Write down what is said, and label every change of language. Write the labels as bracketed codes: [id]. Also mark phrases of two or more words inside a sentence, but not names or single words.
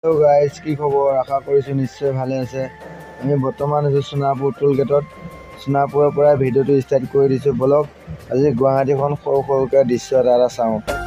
[en] hello guys [as] কি খবৰ আশা কৰিছু নিশ্চয় ভালে আছে আমি বৰ্তমান আছো সোনাপুৰ টোল গেটত সোনাপুৰৰ পৰা ভিডিওটো ষ্টাৰ্ট কৰি দিছো ব্লগ আজি গুৱাহাটীখন সৰুকৈ দৃশ্য এটা চাওঁ